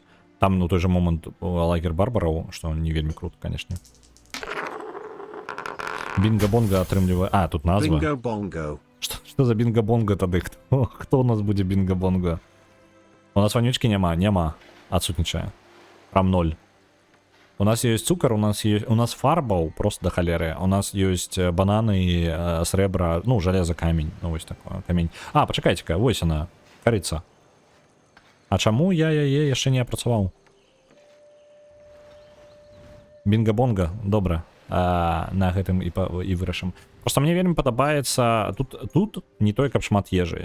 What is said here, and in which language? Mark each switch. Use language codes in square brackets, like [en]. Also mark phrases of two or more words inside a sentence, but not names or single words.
[be] Там, ну, той же момант лагер барбараў, што не вельмі круто, канешне. Бинго-бонго атрымлівае... Тут назва. Бинго-бонго. Што за бинго-бонго тады? Хто у нас будзе бинго-бонго? У нас вонючкі няма. Адсутнічае. Прям 0. [ru] У нас есть [be] цукор, у нас фарбаў просто до холеры. [ru] У нас есть бананы, [be] срэбра, ну, железо, камень. Ну, вось такое, камень. А, пачакайце-ка, вось она, карыца. А чаму я яе яшчэ не апрацаваў? Бінга-бонга, добра. На гэтым і вырашым. Просто мне вельмі падабаецца, тут не той, каб шмат ежы.